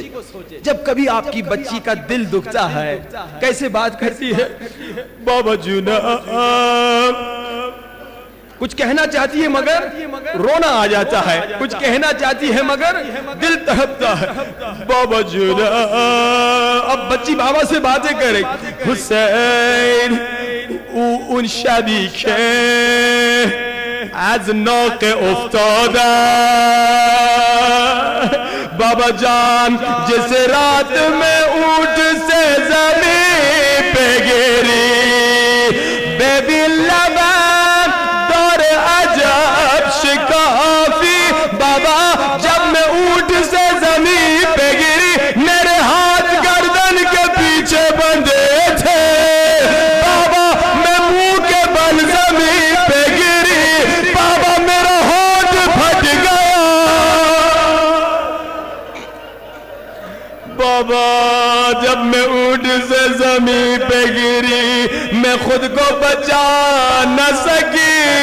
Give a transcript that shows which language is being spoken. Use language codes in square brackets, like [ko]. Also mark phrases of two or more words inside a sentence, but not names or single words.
[ur] جب کبھی آپ کی بچی کا دل دکھتا ہے کیسے بات کرتی ہے. بابا جونا کچھ کہنا چاہتی ہے مگر رونا آ جاتا ہے. کچھ کہنا چاہتی ہے مگر دل تڑپتا ہے. بابا جونا اب بچی بابا سے باتیں کرے. [fa] حسین اون شبی که از ناقه افتاده بابا جان [ur] جس رات میں اونٹ سے زمین پہ گری [fa] ببین لبم دور عجب شکافی. [ur] بابا جب میں اونٹ سے زمین پہ گری میرے ہاتھ گردن کے پیچھے بندھے تھے. بابا جب میں اونٹ سے زمین پہ گری میں خود کو بچا نہ سکی.